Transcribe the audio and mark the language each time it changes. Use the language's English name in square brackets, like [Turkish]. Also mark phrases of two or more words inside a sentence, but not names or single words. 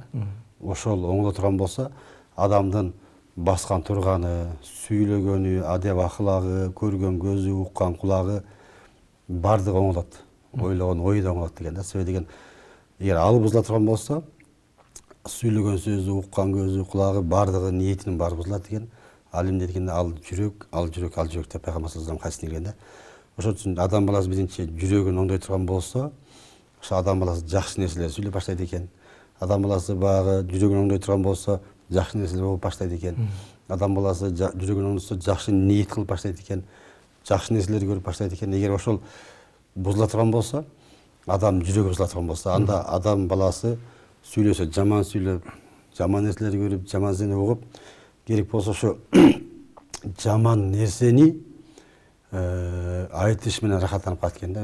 [Kyrgyz] Ошол оңдо турган болсо, адамдын баскан турганы, сүйлөгөнү, адеп акылагы, көргөн көзү, уккан кулагы бардыгы оңолот. Ойлогон ою да оңолот деген да. Себеби деген, эгер ал бузула турган болсо, сүйлөгөн сөзү, уккан көзү, кулагы бардыгы ниетинин баары бузулат деген. Ал эмне дегенде, ал жүрөк деп пайгамбар [Arabic] صلى الله عليه وسلم [Kyrgyz] хадисинде келген да. Ошон үчүн адам баласы биринчи жүрөгүн оңдой турган болсо, ошо адам баласы жакшы нерселер сүйлөп баштайт экен. Адам баласы баягы жүрөгүн оңдой турган болсо, жакшы нерселер болуп баштайт экен. Адам баласы жүрөгүн оңдосо, жакшы ниет кылып баштайт экен. Жакшы нерселерди көрүп баштайт экен. Эгер ошол бузула турган болсо, адам жүрөгү бузула турган болсо, анда адам баласы сүйлөсө, жаман сүйлөп, жаман нерселерди көрүп, жаман нерсени угуп, керек болсо ошо жаман нерсени айтыш менен рахаттанып калат экен да.